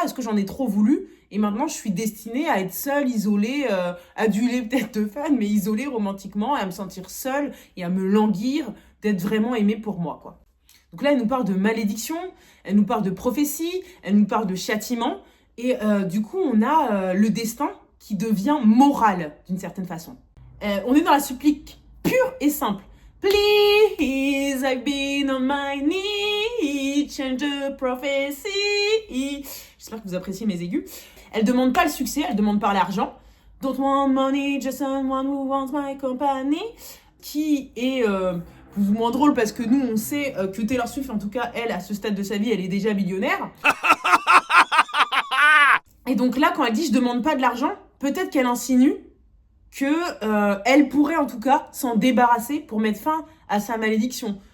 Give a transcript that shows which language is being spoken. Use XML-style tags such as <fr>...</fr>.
<fr>Est-ce que j'en ai trop voulu? Et maintenant, je suis destinée à être seule, isolée, adulée peut-être de fans, mais isolée romantiquement, à me sentir seule et à me languir d'être vraiment aimée pour moi, quoi. Donc là, elle nous parle de malédiction, elle nous parle de prophétie, elle nous parle de châtiment. Et du coup, on a le destin qui devient moral, d'une certaine façon. On est dans la supplique pure et simple.</fr> <en>Please, I've been on my knee, change the prophecy.</en> <fr>J'espère que vous appréciez mes aigus. Elle demande pas le succès, elle demande pas l'argent.</fr> <en>Don't want money, just someone who wants my company.</en> <fr>Qui est plus ou moins drôle parce que nous, on sait que Taylor Swift, en tout cas, elle, à ce stade de sa vie, elle est déjà millionnaire. Et donc là, quand elle dit « je demande pas de l'argent », peut-être qu'elle insinue que elle pourrait en tout cas s'en débarrasser pour mettre fin à sa malédiction.</fr>